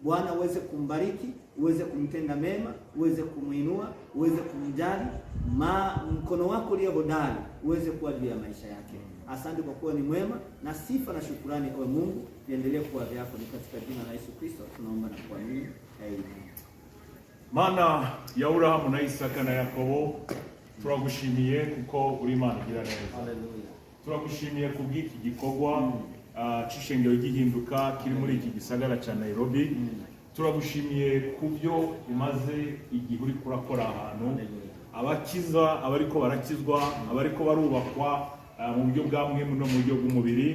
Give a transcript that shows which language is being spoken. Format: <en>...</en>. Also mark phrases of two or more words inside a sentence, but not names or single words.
<sw>Bwana uweze kumbariki, uweze kumtenda mema, uweze kumuinua, uweze kumjali, mkono wako ulio hodari uweze kuwa juu ya maisha yake. Asante kwa kuwa ni mwema, na sifa na shukrani kwa Mungu viendelee kuwa vyako. Ni katika jina la Yesu Kristo tunaomba na kuamini. Amen.</sw> <rn>Mana ya Abrahamu na Isaka na Yakobo, turagushimiye kuko uri Imana igira neza. Haleluya. Turagushimiye kubw'iki gikorwa c'ishengero gihinduka kiri muri iki gisagara ca Nairobi. Turagushimiye kubyo umaze igihe uri kurakora ahantu, abakiza, abariko barakizwa, abariko barubakwa mu buryo bwa mwemu no mu buryo bw'umubiri.</rn>